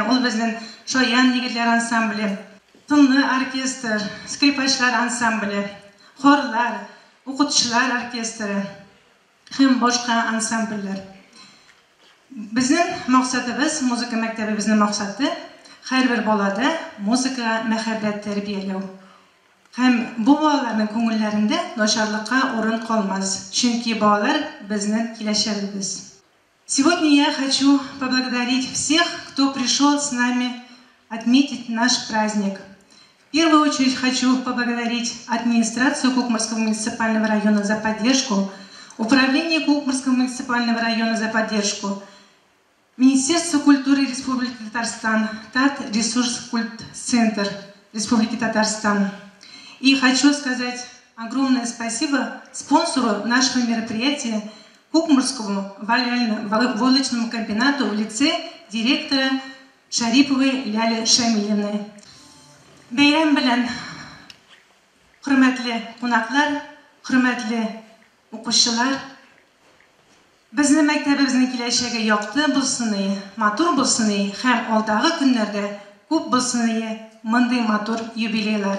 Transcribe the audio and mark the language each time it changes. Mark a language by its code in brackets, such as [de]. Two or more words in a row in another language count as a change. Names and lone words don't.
[tt] Ул безнең Шаян егетләр ансамбле, тынлы оркестр, скрипачлар ансамбле, хорлар, укытучылар оркестры һәм башка ансамбльләр. Безнең максатыбыз, музыка мәктәбебезнең максаты һәрбер балада музыка мәхәббәт тәрбияләү. Һәм бу балаларның күңелләрендә начарлыкка урын калмас, чөнки балалар безнең киләчәгебез. [ru] Сегодня я хочу поблагодарить всех, кто пришел с нами отметить наш праздник. В первую очередь хочу поблагодарить администрацию Кукмарского муниципального района за поддержку, управление Кукмарского муниципального района за поддержку, Министерство культуры Республики Татарстан, ТАТ Ресурс-Культ-Центр Республики Татарстан. И хочу сказать огромное спасибо спонсору нашего мероприятия, Кукмарскому валочному комбинату в лице директора Шариповой Ляли Шамилевны. [tt] Бәйрәм белән, хөрмәтле кунаклар, хөрмәтле укучылар, безнең мәктәбебезнең киләчәге якты булсын, матур булсын һәм алдагы көннәрдә күп булсын мондый матур юбилейлар.